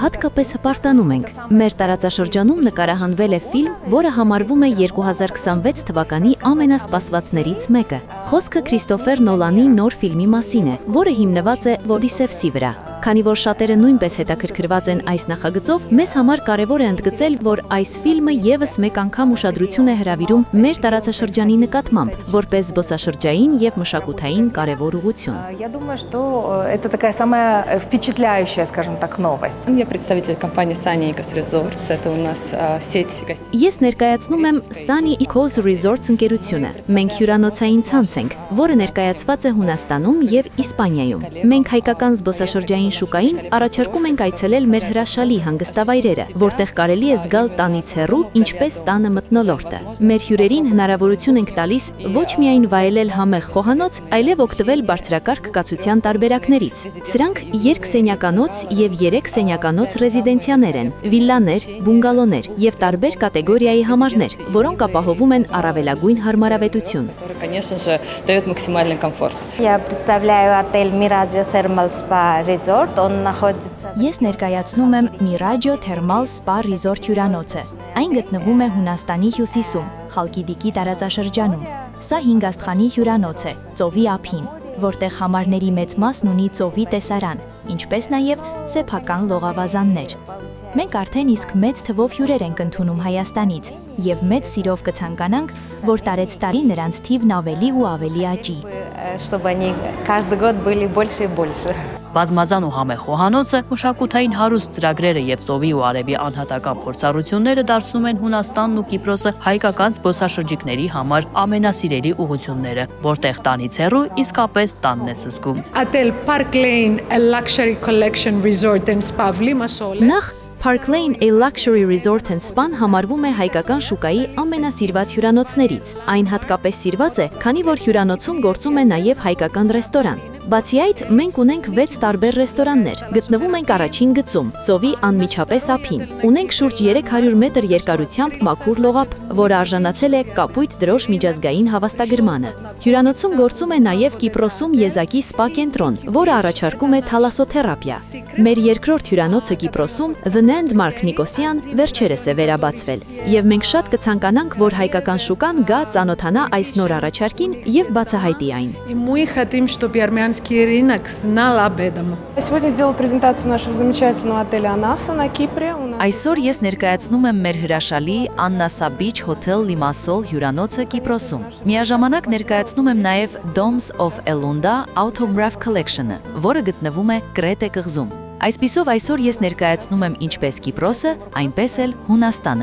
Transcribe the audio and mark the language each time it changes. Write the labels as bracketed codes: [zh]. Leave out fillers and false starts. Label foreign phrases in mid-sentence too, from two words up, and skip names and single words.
[hy] հատկապես հպարտանում ենք։ Մեր տարածաշրջանում նկարահանվել է ֆիլմ, որը համարվում է 2026 թվականի ամենասպասվածներից մեկը։ Խոսքը Քրիստոֆեր Նոլանի նոր ֆիլմի մասին է, որը հիմնված է Ոդիսևսի վրա։ Քանի որ շատերը նույնպես հետաքրքրված են այս նախագծով, մեզ համար կարևոր է ընդգծել, որ այս ֆիլմը եւս մեկ անգամ ուշադրություն է հրավիրում մեր տարածաշրջանի նկատմամբ, որպես զբոսաշրջային եւ մշակութային կարևոր ուղղություն։ [ru] Я думаю, что это такая самая впечатляющая, скажем так, новость. Я представитель компании Sunny Ecos Resorts. Это у нас сеть гостиниц. [hy] Ես ներկայացնում եմ Sunny Ecos Resorts ընկերությունը։ Մենք հյուրանոցային ցանց ենք, որը ներկայացված է Հունաստանում եւ Իսպանիայում։ Մենք հայկական զբոսաշրջային շուկային առաջարկում ենք այցելել մեր հրաշալի հանգստավայրերը, որտեղ կարելի է զգալ տանից հեռու, ինչպես տանը մթնոլորտը։ Մեր հյուրերին հնարավորություն ենք տալիս ոչ միայն վայելել համեղ խոհանոց, այլև օգտվել բարձրակարգ կացության տարբերակներից։ Սրանք երկսենյականոց եւ 3 սենյականոց ռեզիդենցիաներ են, վիլլաներ, բունգալոներ եւ տարբեր կատեգորիայի համարներ, որոնք ապահովում են առավելագույն հարմարավետություն։ [ru] Конечно же, дает максимальный комфорт. Я представляю отель Miraggio Thermal Spa Resort. Он находится. [hy] Ես ներկայացնում եմ Miraggio Thermal Spa Resort հյուրանոցը։ Այն գտնվում է Հունաստանի հյուսիսում, Խալկիդիկի տարածաշրջանում։ Սա 5 աստղանի հյուրանոց է, ծովի ափին, որտեղ համարների մեծ մասն ունի ծովի տեսարան, ինչպես նաև սեփական լողավազաններ։ Մենք արդեն իսկ մեծ թվով հյուրեր ենք ընդունում Հայաստանից եւ մեծ սիրով կցանկանանք, որ տարեցտարի նրանց թիվն ավելի ու ավելի աճի։ [ru] Чтобы они каждый год были больше и больше. [hy] Բազմազան ու համեղ խոհանոցը, մշակութային հարուստ ծրագրերը եւ ծովի ու արևի անհատական փորձառությունները դարձնում են Հունաստանն ու Կիպրոսը հայկական զբոսաշրջիկների համար ամենասիրելի ուղղությունները, որտեղ տանից հեռու իսկապես տանն է զգում։ [en] Hotel Park Lane, a luxury collection resort and spa в Limassol. [hy] Նախ Park Lane a luxury resort and spa համարվում է հայկական շուկայի ամենասիրված հյուրանոցներից։ Այն հատկապես սիրված է, քանի որ հյուրանոցում գործում է նաև հայկական ռեստորան։ Բացի այդ, մենք ունենք 6 տարբեր ռեստորաններ, գտնվում ենք առաջին գծում, ծովի անմիջապես ափին։ Ունենք շուրջ 300 մետր երկարությամբ մաքուր լողափ, որը արժանացել է կապույտ դրոշ միջազգային հավաստագրմանը։ Հյուրանոցում գործում է նաև Կիպրոսում եզակի սպա կենտրոն, որը առաջարկում է թալասոթերապիա։ Մեր երկրորդ հյուրանոցը Կիպրոսում The Landmark Նիկոսիան վերջերս է վերաբացվել, եւ մենք շատ կցանկանանք, որ հայկական շուկան գա ծանոթանա այս նոր առաջարկին եւ բացահայտի այն։ [ru] Мы хотим, чтобы армянские украинский рынок знал об этом. Сегодня сделала презентацию нашего замечательного отеля «Анаса» на Кипре. [hy] Այսօր ես ներկայացնում եմ մեր հրաշալի Anasa Beach Hotel Limassol հյուրանոցը Կիպրոսում։ Միաժամանակ ներկայացնում եմ նաև Domes of Elunda Autograph Collection-ը, որը գտնվում է Կրետե կղզում։ Այսպիսով այսօր ես ներկայացնում եմ ինչպես Կիպրոսը, այնպես էլ Հունաստանը։